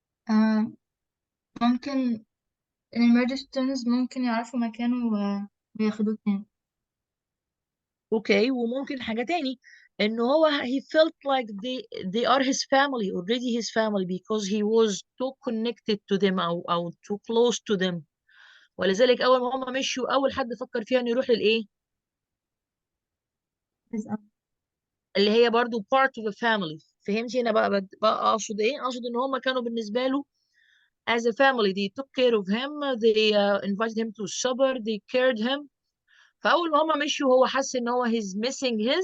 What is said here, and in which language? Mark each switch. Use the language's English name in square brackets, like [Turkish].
[Arabic] آه ممكن الميرستونز ممكن يعرفوا مكانه وياخدوه تاني. اوكي، وممكن حاجة تاني، انه هو [English] he felt like they are his family, already his family, because he was too connected to them او too close to them. [Arabic] ولذلك اول ما هم مشوا، اول حد فكر فيها انه يروح للايه؟ بس اللي هي برضو [English] part of a family. [Arabic] فهمتي هنا بقى اقصد ايه؟ اقصد ان هم كانوا بالنسبة له [English] as a family. They took care of him, they invited him to supper, they cared him. [Arabic] فاول ما هم مشوا هو حس ان هو [English] he's missing